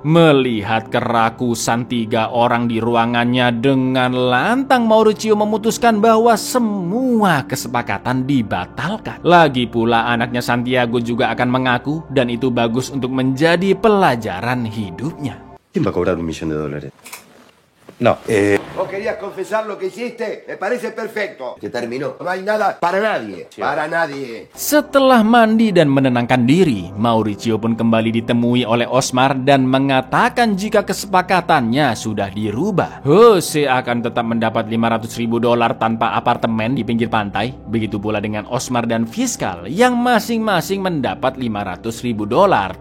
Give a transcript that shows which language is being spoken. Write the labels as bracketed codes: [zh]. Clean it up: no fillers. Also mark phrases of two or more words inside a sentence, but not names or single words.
[id] Melihat kerakusan 3 orang di ruangannya, dengan lantang Mauricio memutuskan bahwa semua kesepakatan dibatalkan. Lagi pula anaknya Santiago juga akan mengaku dan itu bagus untuk menjadi pelajaran hidupnya. [es] ¿Quién va a cobrar $1 millón? No. ¿Vos querías confesar lo que hiciste? Me parece perfecto. Se terminó. No hay nada para nadie. Para nadie. [id] Setelah mandi dan menenangkan diri, Mauricio pun kembali ditemui oleh Osmar dan mengatakan jika kesepakatannya sudah dirubah. Jose akan tetap mendapat $500.000 tanpa apartemen di pinggir pantai. Begitu pula dengan Osmar dan Fiskal yang masing-masing mendapat $500.000.